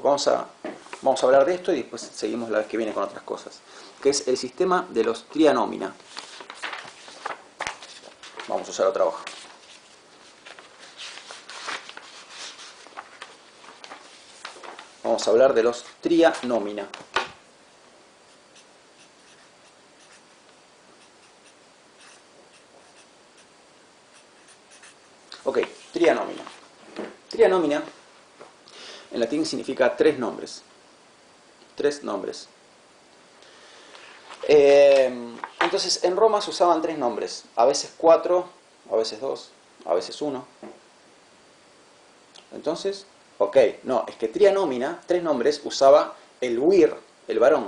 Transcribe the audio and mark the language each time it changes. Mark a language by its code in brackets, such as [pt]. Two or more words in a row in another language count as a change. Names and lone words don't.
[es] Vamos a hablar de esto y después seguimos la vez que viene con otras cosas. Que es el sistema de los trianómina. Vamos a usar otra hoja. Vamos a hablar de los trianómina. Ok, trianómina. Trianómina en latín significa tres nombres. Tres nombres. Entonces en Roma se usaban tres nombres. A veces 4, a veces 2, a veces 1. Entonces, ok, no, es que trianómina, tres nombres, usaba el vir, el varón.